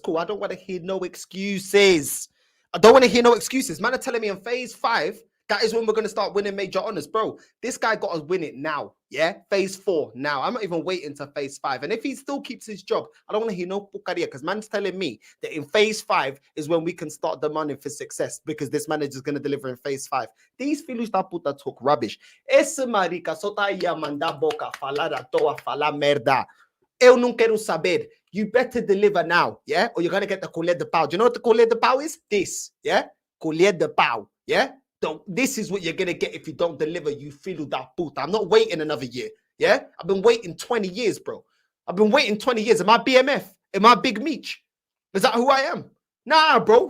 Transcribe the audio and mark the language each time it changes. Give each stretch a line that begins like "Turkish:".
English: Cool, I don't want to hear no excuses. Man are telling me in phase 5, that is when we're going to start winning major honours. Bro, this guy got us win it now, yeah? Phase 4 now. I'm not even waiting to phase 5. And if he still keeps his job, I don't want to hear no pucaria, because man's telling me that in phase 5 is when we can start demanding for success, because this manager's going to deliver in phase 5. These
Portuguese: filhos da puta
English: talk rubbish.
Portuguese: Esse marica só tá aí a mandar boca, falar à toa, falar merda. Eu não quero saber.
English: You better deliver now, yeah? Or you're going to get the
Portuguese: colher de pau.
English: Do you know what the colher de pau is? This, yeah?
Portuguese: Colher de pau,
English: yeah? This is what you're going to get if you don't deliver, you
Portuguese: filho da puta.
English: I'm not waiting another year, yeah? I've been waiting 20 years, bro. I've been waiting 20 years. Am I BMF? Am I Big Meech? Is that who I am? Nah, bro.